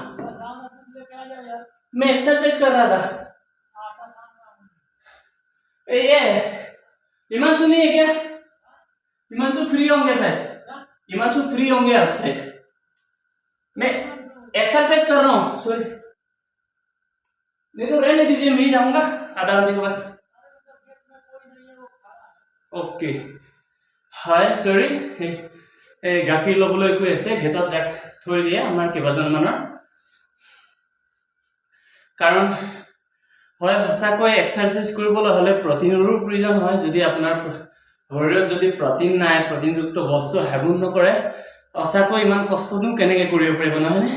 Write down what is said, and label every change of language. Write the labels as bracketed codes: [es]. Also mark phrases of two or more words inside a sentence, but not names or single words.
[hi] मैं एक्सरसाइज कर रहा था ये हिमांशु नहीं है क्या हिमांशु फ्री होंगे शायद हिमांशु फ्री होंगे आप शायद मैं एक्सरसाइज कर रहा हूँ, सॉरी। नहीं तो रहने दीजिए, मैं ही जाऊंगा आधा घंटे के बाद। [en] ok, hi sorry, [as] গাখীৰ ল'বলৈ কৈ আছে, গেটত থৈ দিয়ে আমাৰ কেইবাজনমানৰ। কাৰণ হয় সঁচাকৈ এক্সাৰচাইজ কৰিবলৈ হ'লে প্ৰটিনৰো প্ৰয়োজন হয়। যদি আপোনাৰ শৰীৰত যদি প্ৰটিন নাই, প্ৰটিনযুক্ত বস্তু সেৱন নকৰে, সঁচাকৈ ইমান কষ্টনো কেনেকৈ কৰিব পাৰিব, নহয়নে?